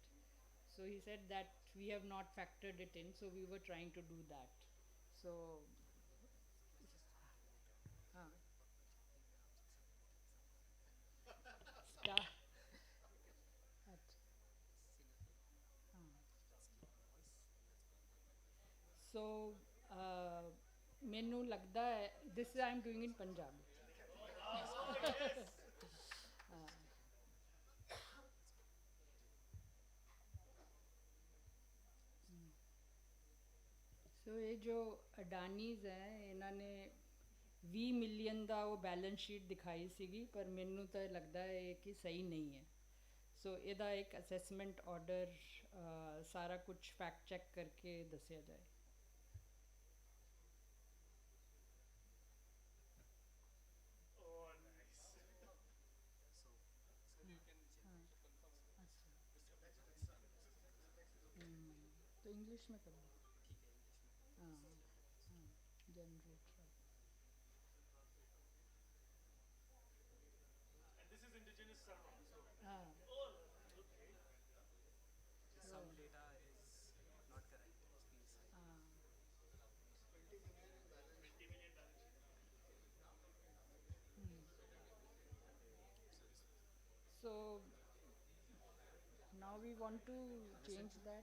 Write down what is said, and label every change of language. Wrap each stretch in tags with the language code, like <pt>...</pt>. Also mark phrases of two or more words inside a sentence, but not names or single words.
<en>So he said that we have not factored it in, so we were trying to do that. So, uh, start. So,</en> <pa>ਮੈਨੂੰ ਲੱਗਦਾ ਹੈ</pa> <en>this I'm doing in Punjabi.</en> <pa>ਸੋ ਇਹ ਜੋ ਅਡਾਨੀਜ਼ ਹੈ ਇਹਨਾਂ ਨੇ 20 ਮਿਲੀਅਨ ਦਾ ਉਹ</pa> <en>balance sheet</en> <pa>ਦਿਖਾਈ ਸੀਗੀ, ਪਰ ਮੈਨੂੰ ਤਾਂ ਲੱਗਦਾ ਹੈ ਕਿ ਸਹੀ ਨਹੀਂ ਹੈ। ਸੋ ਇਹਦਾ ਇੱਕ</pa> <en>assessment order</en> <pa>ਸਾਰਾ ਕੁਝ</pa> <en>fact check</en> <pa>ਕਰਕੇ ਦੱਸਿਆ ਜਾਏ।</pa> <hi>तो इंग्लिश में करो। हाँ हाँ, जनरेट।</hi> <en>And this is indigenous server. So.</en> <hi>हाँ।</hi> <en>Oh, okay. Some data is not correct, please.</en> <hi>हाँ।</hi> <en>20 million balance So now we want to change that.</en>